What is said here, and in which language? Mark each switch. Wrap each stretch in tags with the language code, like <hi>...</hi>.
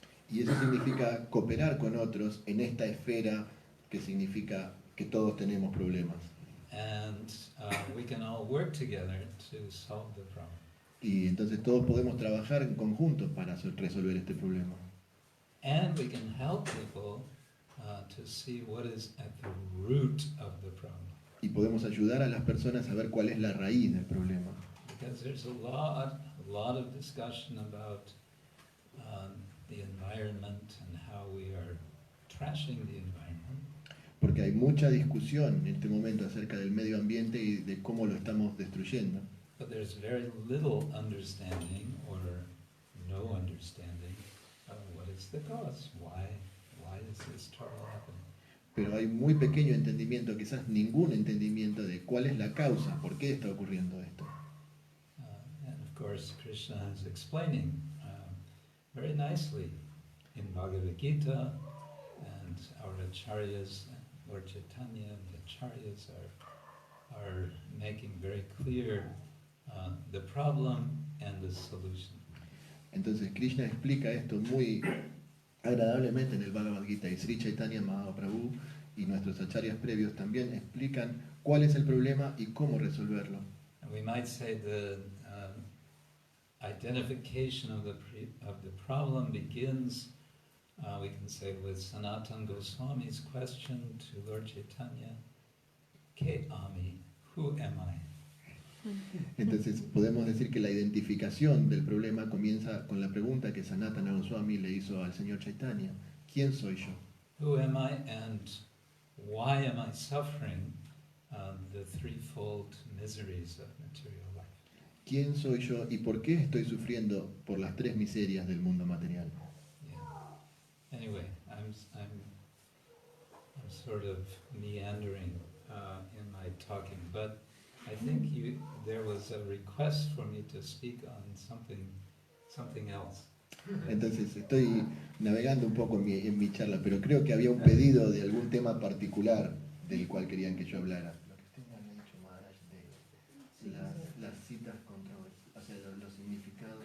<es>Y eso significa cooperar con otros en esta esfera que significa que todos tenemos problemas.</es> <en>And we can all work together to solve the problem.</en> <es>Y entonces todos podemos trabajar en conjunto para resolver este problema.</es> <en>And we can help people to see what is at the root of the problem.</en> <es>Y podemos ayudar a las personas a ver cuál es la raíz del problema.</es> <en>Because there's a lot of discussion about the environment and how we are trashing the environment.</en> <es>Porque hay mucha discusión en este momento acerca del medio ambiente y de cómo lo estamos destruyendo.</es> <en>But there's very little understanding or no understanding of what is the cause. Why is this trouble happening?</en> <es>Pero hay muy pequeño entendimiento, quizás ningún entendimiento de cuál es la causa, por qué está ocurriendo esto.</es> <en>And of course, Krishna is explaining very nicely in Bhagavad Gita, and our acharyas, Lord Chaitanya and the acharyas are making very clear the problem and the solution.</en> <es>Entonces Krishna explica esto muy agradablemente en el Bhagavad Gita, y Sri Chaitanya Mahaprabhu y nuestros acharyas previos también explican cuál es el problema y cómo resolverlo.</es> <en>And we might say the identification of the problem begins, we can say, with Sanatana Goswami's question to Lord Chaitanya, Ke Ami, who am I?</en> <es>Entonces podemos decir que la identificación del problema comienza con la pregunta que Sanatana Goswami le hizo al señor Chaitanya: ¿quién soy yo?</es> <en>Who am I and why am I suffering the threefold miseries of material life?</en> <es>¿Quién soy yo y por qué estoy sufriendo por las tres miserias del mundo material?</es> <en>Yeah. Anyway, I'm sort of meandering in my talking, but I think there was a request for me to speak on something else.</en> <es>Entonces estoy navegando un poco en mi charla, pero creo que había un pedido de algún tema particular del cual querían que yo hablara. Lo que usted me había dicho, Maharaj, de las citas controversiales, o sea, los significados.</es>